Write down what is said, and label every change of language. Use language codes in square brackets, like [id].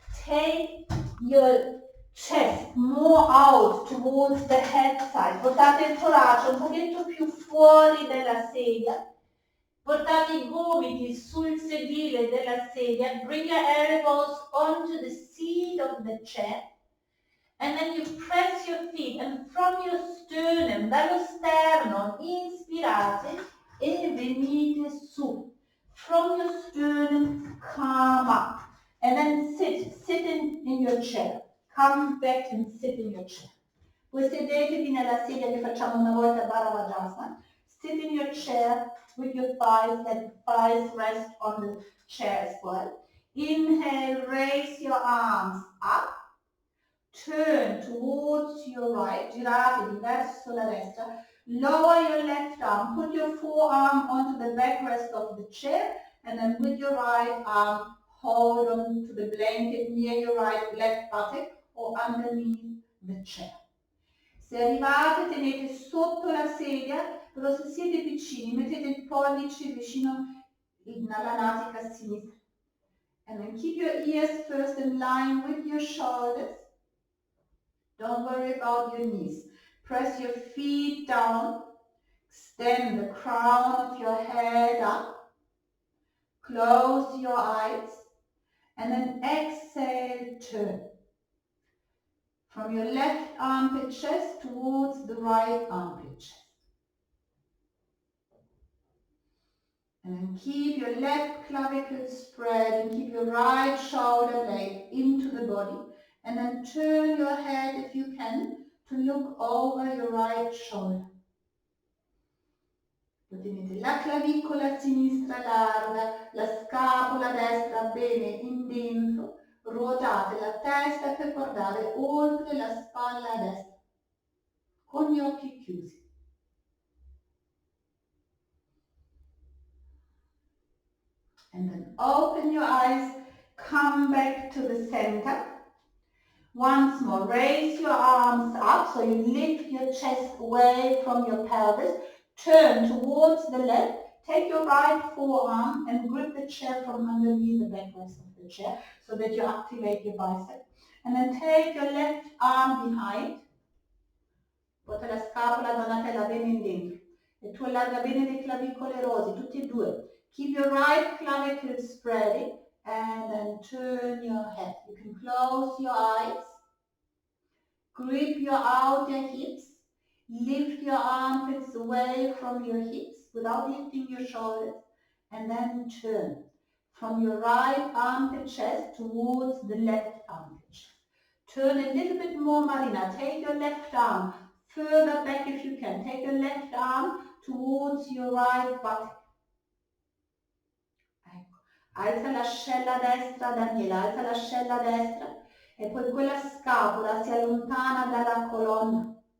[en] Take your chest more out towards the head side. [it] Portate il torace un pochetto più fuori della sedia. Portate I gomiti sul sedile della sedia. [en] Bring your elbows onto the seat of the chair. And then you press your feet, and from your sternum, [it] dallo sterno, inspirate e venite su. [en] From your sternum, come up. And then sit in your chair. Come back and sit in your chair. [it] Voi sedetevi nella sedia che facciamo una volta Bharavajasana. [en] Sit in your chair with your thighs, let the thighs rest on the chair as well. Inhale, raise your arms up. Turn towards your right, [it] giratevi verso la destra. [en] Lower your left arm, put your forearm onto the backrest of the chair, and then with your right arm, hold on to the blanket near your left buttock or underneath the chair. [it] Se arrivate, tenete sotto la sedia, però se siete vicini, mettete il pollice vicino alla natica sinistra. [en] And then keep your ears first in line with your shoulders. Don't worry about your knees. Press your feet down. Extend the crown of your head up. Close your eyes. And then exhale, turn. From your left armpit chest towards the right armpit chest. And then keep your left clavicle spread and keep your right shoulder blade into the body. And then turn your head, if you can, to look over your right shoulder. [it] Tenete la clavicola sinistra larga, la scapola destra bene in dentro. Ruotate la testa per guardare oltre la spalla destra, con gli occhi chiusi. [en] And then open your eyes, come back to the center. Once more, raise your arms up so you lift your chest away from your pelvis. Turn towards the left. Take your right forearm and grip the chair from underneath the backrest of the chair so that you activate your bicep. And then take your left arm behind. [it] Porta la scapola, donatela bene in dentro. E tu allarga bene le clavicole rosi, tutti e due. [en] Keep your right clavicle spreading. And then turn your head. You can close your eyes. Grip your outer hips. Lift your armpits away from your hips without lifting your shoulders. And then turn from your right armpit chest towards the left armpit chest. Turn a little bit more, Marina. Take your left arm further back if you can. Take your left arm towards your right buttock. [it] Alza l'ascella destra, Daniela, alza l'ascella destra e poi quella scapola si allontana dalla colonna.